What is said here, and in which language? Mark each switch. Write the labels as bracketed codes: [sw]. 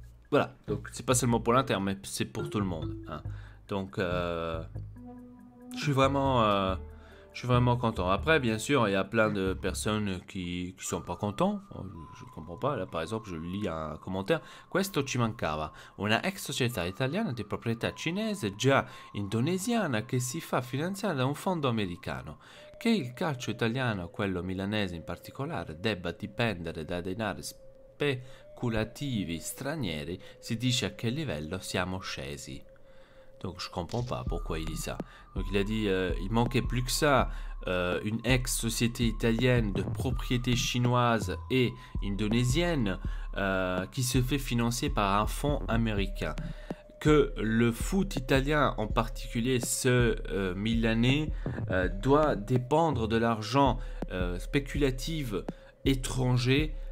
[fr] Voilà, donc c'est pas seulement pour l'Inter, mais c'est pour tout le monde, hein. Donc je suis vraiment content. Après, bien sûr, il y a plein de personnes qui sont pas contents. Je comprends pas. Là, par exemple, je lis un commentaire. [it] Questo ci mancava. Una ex società italiana di proprietà cinese già indonesiana che si fa finanziare da un fondo americano. Che il calcio italiano, quello milanese in particolare, debba dipendere da denari speculativi stranieri, si dice a che livello siamo scesi. [fr] Donc je comprends pas pourquoi il dit ça. Donc il a dit il manquait plus que ça, une ex-société italienne de propriété chinoise et indonésienne qui se fait financer par un fonds américain. Que le foot italien, en particulier ce milanais, doit dépendre de l'argent spéculatif étranger.